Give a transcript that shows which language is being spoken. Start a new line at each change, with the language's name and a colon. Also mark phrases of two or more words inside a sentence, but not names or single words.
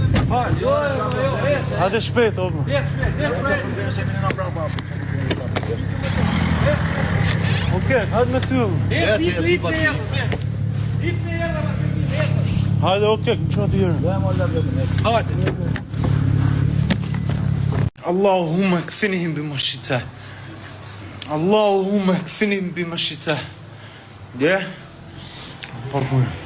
Albanian: Hajde, jo, jo, jo, ecë. Hajde shpejt, o, më. Ecë shpejt, ecë shpejt. Okej, hajde me ty, o, më. Ecë, ecë, ecë, ecë, ecë. Ecë, ecë, ecë. Hajde, okej, më çoj aty herë. Hajde.
Arabic: اللهم اكفنيهم بما شئت. اللهم اكفنيهم بما شئت.
Albanian: Dje? Po, po.